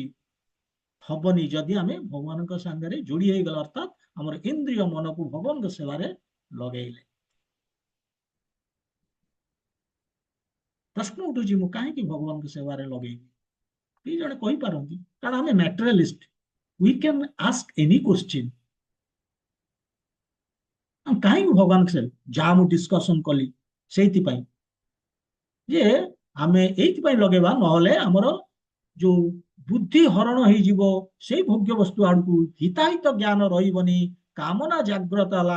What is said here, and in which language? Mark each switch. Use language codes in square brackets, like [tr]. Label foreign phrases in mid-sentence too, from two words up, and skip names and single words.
[or] ହବନି ଯଦି ଆମେ ଭଗବାନଙ୍କ ସାଙ୍ଗରେ ଯୋଡି ହେଇଗଲା, ଅର୍ଥାତ୍ ଆମର ଇନ୍ଦ୍ରିୟ ମନକୁ ଭଗବାନଙ୍କ ସେବାରେ ଲଗେଇଲେ। ପ୍ରଶ୍ନ ଉଠୁଛି ମୁଁ କାହିଁକି ଭଗବାନଙ୍କ ସେବାରେ ଲଗେଇବି? କେହି ଜଣେ କହିପାରନ୍ତି, କାରଣ ଆମେ ମ୍ୟାଟେରିଆଲିଷ୍ଟ, [en] We can ask any question. [or] କାହିଁକି ଭଗବାନଙ୍କ ସେବା? ଯାହା ମୁଁ ଡିସ୍କସନ କଲି ସେଇଥିପାଇଁ ଯେ ଆମେ ଏଇଥିପାଇଁ ଲଗେଇବା, ନହେଲେ ଆମର ଯୋଉ ବୁଦ୍ଧି ହରଣ ହେଇଯିବ ସେଇ ଭୋଗ୍ୟ ବସ୍ତୁ ଆଡକୁ, ହିତାହିତ ଜ୍ଞାନ ରହିବନି, କାମନା ଜାଗ୍ରତ ହେଲା।